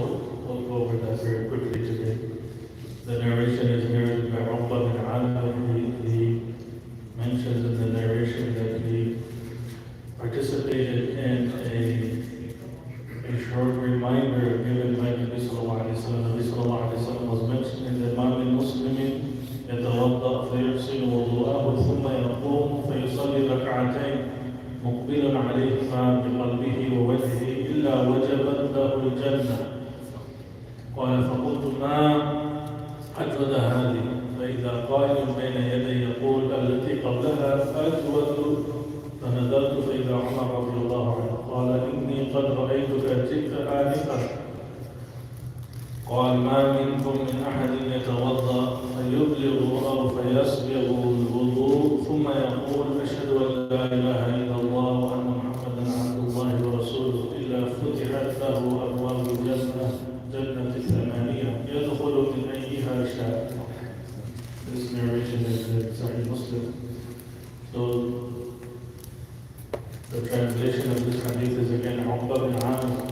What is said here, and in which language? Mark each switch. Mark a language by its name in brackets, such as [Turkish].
[English] We'll go over that very quickly today. The narration is narrated by Uqba bin Amir. He mentions in the narration that he participated in a short reminder given by Nabi sallallahu alayhi wa sallam. [Arabic] Nabi sallallahu alayhi wa sallam [English] was mentioning that [Arabic] ma min muslimin يتوضأ فيحسن وضوءه ثم يقوم فيصلي ركعتين مقبلا عليهما بقلبه ووجهه إلا وجبت له الجنة. قال فقلت ما أجود هذه؟ فإذا قائل بين يدي يقول التي قبلها أجود. فنظرت فإذا عمر رضي الله عنه قال إني قد رأيتك جئت آنفا. قال ما منكم من أحد يتوضأ فيبلغ أو فيسبغ الوضوء ثم يقول أشهد أن لا إله إلا الله وأن محمدا عبد الله ورسوله إلا فتحت له أبواب جنة 8 يدخل من أيها شاء. [English] This narration is in Sahih Muslim. So the translation of this hadith is again Uqba bin Amir.